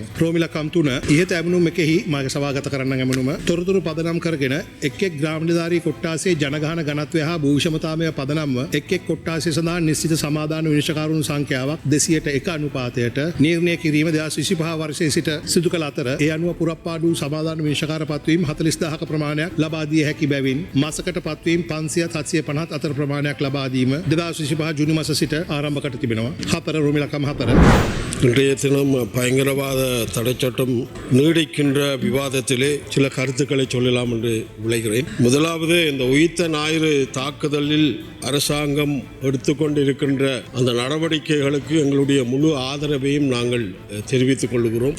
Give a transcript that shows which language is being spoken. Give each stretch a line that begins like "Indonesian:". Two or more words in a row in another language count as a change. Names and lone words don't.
Sinhala: රෝමිලකම් 3 ඉහත ඇමනුම් එකෙහි මාගේ සභාගත කරන්න ඇමනුම තොරතුරු පදනම් කරගෙන එක් එක් ග්‍රාම නිලධාරී කොට්ටාසේ ජනගහන ඝනත්වය හා භූෂම සමතාමය පදනම්ව එක් කොට්ටාසේ සඳහා නිශ්චිත සමාදාන විනිශ්චයකාරුන් සංඛ්‍යාවක් 201 අනුපාතයට නිර්ණය කිරීම 2025 වර්ෂයේ සිට සිදු කළ අතර ඒ අනුව පුරප්පාඩු සමාදාන විනිශ්චයකාර පත්වීම් 40000ක ප්‍රමාණයක් ලබා දිය හැකි බැවින් මාසකට පත්වීම් 500-750 අතර ප්‍රමාණයක් ලබා දීම 2025 ජූනි මාස සිට ආරම්භ කර තිබෙනවා.
Tamil: 4 ரோமிலக்கம் 4 இன்றைய தினம் பயங்கரவாத தடைச்சட்டம் நீடிக்கின்ற விவாதத்திலே சில கருத்துக்களை சொல்லலாம் என்று விளைகிறேன். முதலாவது, இந்த உயிர்த்த ஞாயிறு தாக்குதலில் அரசாங்கம் எடுத்துக்கொண்டிருக்கின்ற அந்த நடவடிக்கைகளுக்கு எங்களுடைய முழு ஆதரவையும் நாங்கள் தெரிவித்துக் கொள்கிறோம்.